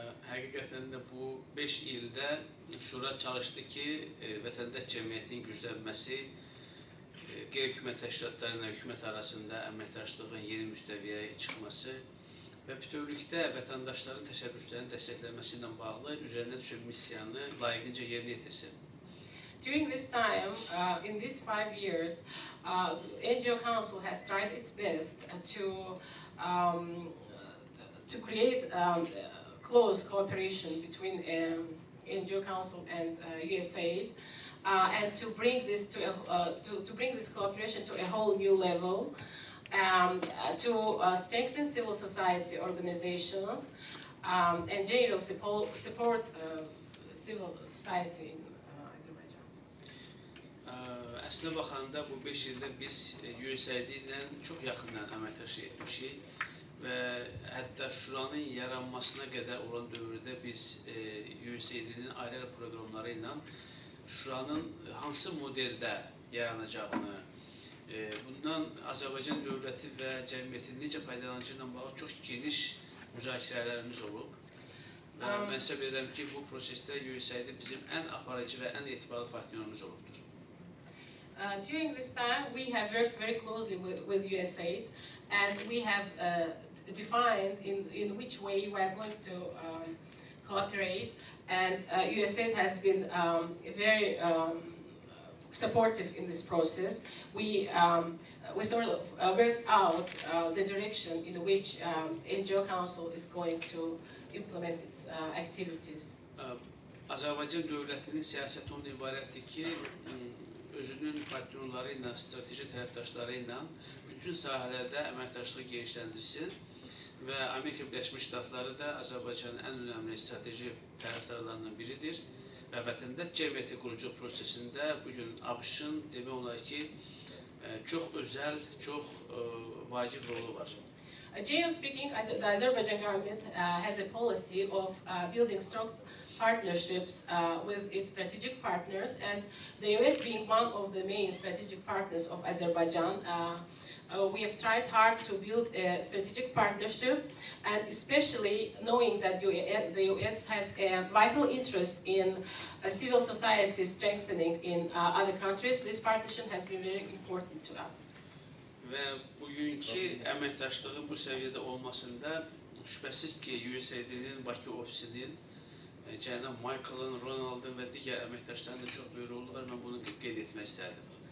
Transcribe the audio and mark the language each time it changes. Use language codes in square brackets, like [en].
[az] Həqiqətən də bu 5 ildə Şura çalışdı ki, vətəndaş cəmiyyətinin güclənməsi, qeyri-hökumət təşkilatları ilə hökumət arasında əməkdaşlığın yeni müstəviyyəyə çıxması və bütövlükdə vətəndaşların təşəbbüslərinin dəstəklənməsi ilə bağlı üzərinə düşən missiyanı layiqincə yerinə yetirsin. [en] During this time, in these 5 years, NGO Council has tried its best to create close cooperation between NGO Council and USAID, and to bring this cooperation to a whole new level, to strengthen civil society organizations and general support civil society in Azerbaijan. [az] Əslində baxanda bu 5 ildə biz USAID ilə çox yaxından əməkdaşlıq etmişik və hətta şuranın yaranmasına qədər olan dövrdə biz USAID-nin ayrı proqramları ilə şuranın hansı modeldə yaranacağını, bundan Azərbaycan dövləti və cəmiyyətin necə faydalanacağı ilə bağlı çox geniş müzakirələrimiz olub. Və mən sizə bilirəm ki, bu prosesdə USAID bizim ən aparıcı və ən etibarlı partnyorumuz olubdur. [en] During this time, we have worked very closely with USAID, and we have defined in which way we are going to cooperate. And USAID has been very supportive in this process. We sort of worked out the direction in which NGO Council is going to implement its activities. [az] Azərbaycan dövlətinin siyasəti ondan ibarətdir ki, özünün partnyorları ilə, strateji tərəfdaşları ilə bütün sahələrdə əməkdaşlığı genişləndirsin və Amerika Birləşmiş Ştatları da Azərbaycanın ən önəmli strateji tərəfdarlarından biridir və vətəndaş cəmiyyəti quruculuq prosesində bugün ABŞ-ın demək olar ki, çox özəl, çox vacib rolu var. [en] Generally speaking, the Azerbaijan government has a policy of building strong partnerships with its strategic partners, and the US being one of the main strategic partners of Azerbaijan, we have tried hard to build a strategic partnership, and especially knowing that the US has a vital interest in civil society strengthening in other countries, this partnership has been very important to us. [az] Və bugünkü əməkdaşlığı bu səviyyədə olmasında şübhəsiz ki, USAID-nin Bakı ofisinin cənab Michael'ın, Ronald'ın və digər əməkdaşlarının da çox böyük rolu var. Mən bunu qeyd etmək istərdim.